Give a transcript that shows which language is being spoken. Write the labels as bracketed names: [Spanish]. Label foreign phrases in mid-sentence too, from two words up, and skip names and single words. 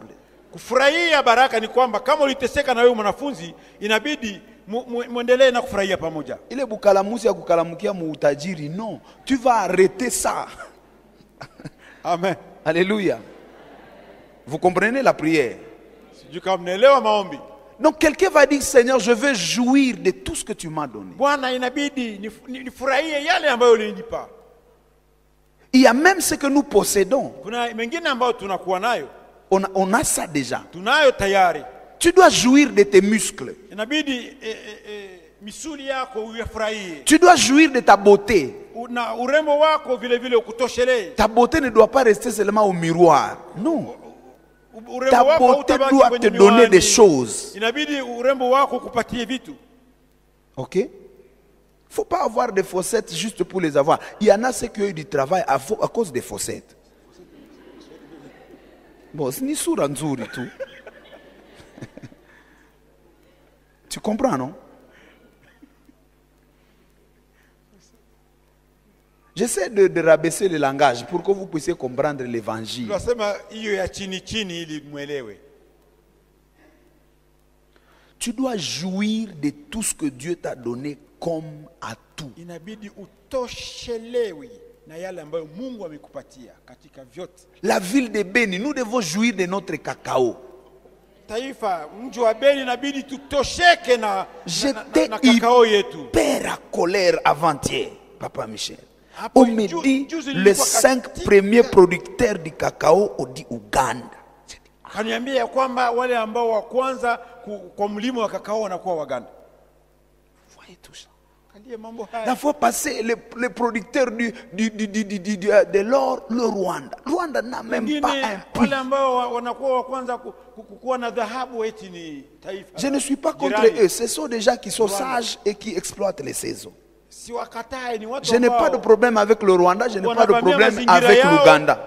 [Swahili] Kufurahia baraka ni kwamba kama uliteseka na wewe mwanafunzi, inabidi muendelee na kufurahia pamoja. [French] Il est [Swahili] bukalamusi ya kukalamukia muutajiri. [French] Non, tu vas arrêter ça. Amen. Alléluia. Vous comprenez la prière? [Swahili] Sijui kama mnaelewa maombi. [French] Donc quelqu'un va dire, Seigneur, je veux jouir de tout ce que tu m'as donné. [Swahili] Bwana, inabidi nifurahie yale ambayo ulinipa. [French] Il y a même ce que nous possédons. [Swahili] Kuna mengine ambayo tunakuwa nayo. [French] On a ça déjà. [Swahili] Tunayo tayari. [French] Tu dois jouir de tes muscles. [Swahili] Inabidi misuli yako uyafurahie. [French] Tu dois jouir de ta beauté. [Swahili] Na urembo wako vile vile ukutoshelee. [French] Ta beauté ne doit pas rester seulement au miroir. Non. Ta beauté doit te donner des choses. [Swahili] Inabidi urembo wako kupatie vitu. [French] Ok? Il ne faut pas avoir des fossettes juste pour les avoir. Il y en a ceux qui ont eu du travail à cause des fossettes. Bon, c'est [Swahili] ni soura nzuri [French] tout. Tu comprends, non? J'essaie de rabaisser le langage pour que vous puissiez comprendre l'évangile. [Swahili] Tunasema hiyo ya chini chini ili muelewe. [French] Tu dois jouir de tout ce que Dieu t'a donné comme atout. [Swahili] Inabidi utoshelewe na yale ambayo Mungu amekupatia katika vyote. [French] La ville de Beni, nous devons jouir de notre cacao. [Swahili] Taifa mji wa Beni inabidi tutosheke na [French] J'étais [Swahili] kakao yetu. [French] hyper à colère avant-hier, Papa Michel. On me dit les 5 premiers producteurs du cacao au dit Uganda. [Swahili] Kaniambia kwamba wale ambao wa kwanza kwa mlimo wa kakao wanakuwa Waganda. [French] Voyez tout ça. La fois passé, les producteurs de l'or, le Rwanda. Rwanda n'a même pas un prix. Je ne suis pas contre eux. Ce sont des gens qui sont sages et qui exploitent les saisons. Je n'ai pas de problème avec le Rwanda, je n'ai pas de problème avec l'Ouganda.